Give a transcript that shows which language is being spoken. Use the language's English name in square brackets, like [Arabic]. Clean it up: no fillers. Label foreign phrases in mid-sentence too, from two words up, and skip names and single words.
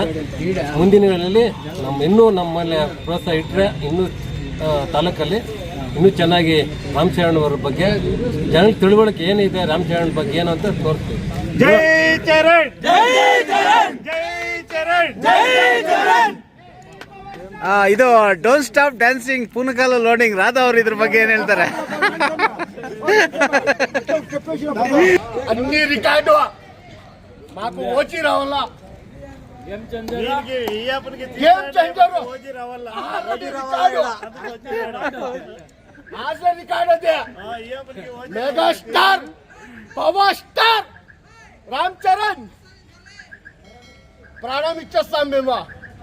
[Kannada] ಮುಂದಿನ ದಿನಗಳಲ್ಲಿ ಇನ್ನೂ ನಮ್ಮಲ್ಲಿ ಪ್ರೋತ್ಸಾಹ ಇಟ್ಟರೆ ಇನ್ನೂ ತಾಲೂಕಲ್ಲಿ ಇನ್ನೂ ಚೆನ್ನಾಗಿ ರಾಮಚರಣ್ ಅವ್ರ ಬಗ್ಗೆ ಜನಕ್ಕೆ ತಿಳುವಳಿಕೆ ಏನಿದೆ ರಾಮಚರಣ್ ಬಗ್ಗೆ ಏನು ಅಂತ ತೋರಿಸ್ತೀವಿ. ಜೈ ಚರಣ್, ಜೈ ಚರಣ್, ಜೈ ಚರಣ್, ಜೈ ಚರಣ್. ಇದು [English] Don't stop dancing [Kannada] ಪೂನಕಾಲ ಲೋಡಿಂಗ್ ರಾಧಾ ಅವರು ఇద్దరు ಬಗ್ಗೆ ಏನು ಹೇಳ್ತಾರೆ? [Telugu] అన్ని రికార్డు మాకు ఓచి రావాల. గేమ్ చేంజర్ రికార్డు అదే మెగాస్టార్ పవర్ స్టార్ రామ్ చరణ్ ప్రాణం ఇచ్చేస్తాం మేము.